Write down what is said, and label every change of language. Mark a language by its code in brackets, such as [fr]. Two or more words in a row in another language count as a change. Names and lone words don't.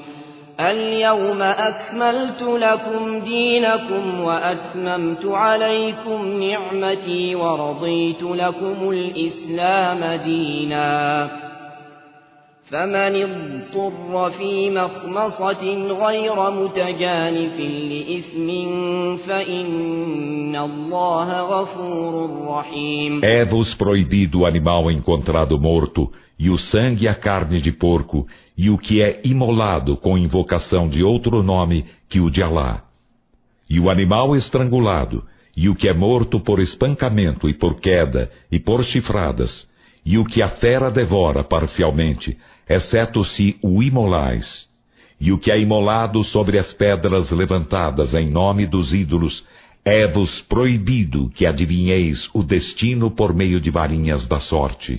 [ar] اليوم أكملت لكم دينكم وأتممت عليكم نعمتي ورضيت لكم الإسلام دينا. فمن اضطر في مخمصة غير متجانف لإثم فإن الله غفور رحيم. [pt] É-vos proibido o animal encontrado morto, e o sangue e a carne de porco, e o que é imolado com invocação de outro nome que o de Alá. E o animal estrangulado, e o que é morto por espancamento e por queda, e por chifradas, e o que a fera devora parcialmente, exceto se o imolais, e o que é imolado sobre as pedras levantadas em nome dos ídolos, É-vos proibido que adivinheis o destino por meio de varinhas da sorte.